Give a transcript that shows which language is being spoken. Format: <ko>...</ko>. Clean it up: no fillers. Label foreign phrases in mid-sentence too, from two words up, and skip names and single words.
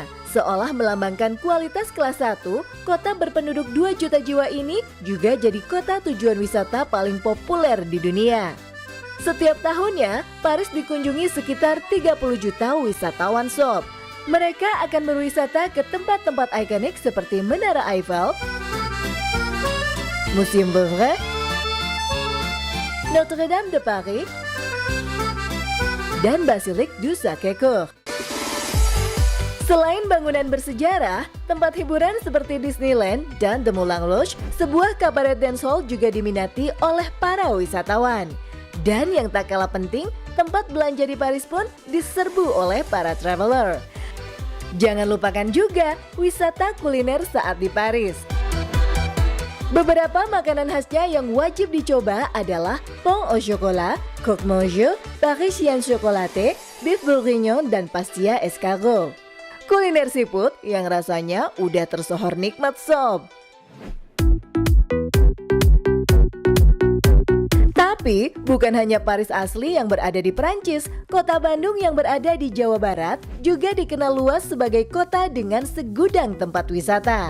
<id>Seolah melambangkan kualitas kelas 1, kota berpenduduk 2 juta jiwa ini juga jadi kota tujuan wisata paling populer di dunia. Setiap tahunnya, Paris dikunjungi sekitar 30 juta wisatawan sob. Mereka akan berwisata ke tempat-tempat ikonik seperti Menara Eiffel, Museum Louvre, Notre-Dame de Paris, dan Basilique du Sacré-Cœur. Selain bangunan bersejarah, tempat hiburan seperti Disneyland dan The Moulin Rouge, sebuah kabaret</id> <en>dance hall</en> <id>juga diminati oleh para wisatawan. Dan yang tak kalah penting, tempat belanja di Paris pun diserbu oleh para traveler. Jangan lupakan juga wisata kuliner saat di Paris. Beberapa makanan khasnya yang wajib dicoba adalah</id> <fr>pain au chocolat, croque monsieur, parisien chocolaté, beef bourguignon,</fr> <id>dan pastilla escargot. Kuliner seafood yang rasanya udah tersohor nikmat sob. Tapi bukan hanya Paris asli yang berada di Perancis, kota Bandung yang berada di Jawa Barat juga dikenal luas sebagai kota dengan segudang tempat wisata.</id>